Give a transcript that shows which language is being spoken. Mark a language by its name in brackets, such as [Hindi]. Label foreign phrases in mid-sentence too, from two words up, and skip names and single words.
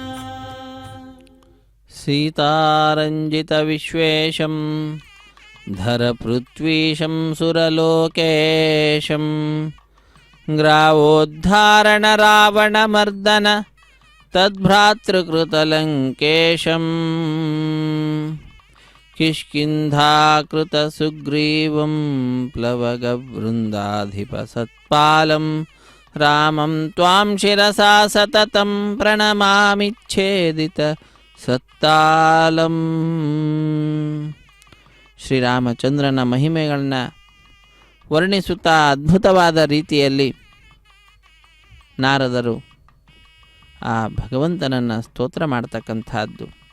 [Sanskrit] సీతారంజిత విశ్వేశం ధరపృథ్వీశం సురలోకేశం గ్రావోద్ధారణ రావణమర్దన తద్భ్రాతృకృతలంకేశం కిష్కింధాకృతసుగ్రీవం ప్లవగవృందాధిపసత్పాలం రామం త్వాం శిరసా సతతం ಪ್ರಣಮಾಮಿಚ್ಛೇದಿತ ಸತ್ತಾಲಂ. [Kannada] ಶ್ರೀರಾಮಚಂದ್ರನ ಮಹಿಮೆಗಳನ್ನ ವರ್ಣಿಸುತ್ತಾ ಅದ್ಭುತವಾದ ರೀತಿಯಲ್ಲಿ ನಾರದರು ಆ ಭಗವಂತನನ್ನು ಸ್ತೋತ್ರ ಮಾಡ್ತಕ್ಕಂಥದ್ದು.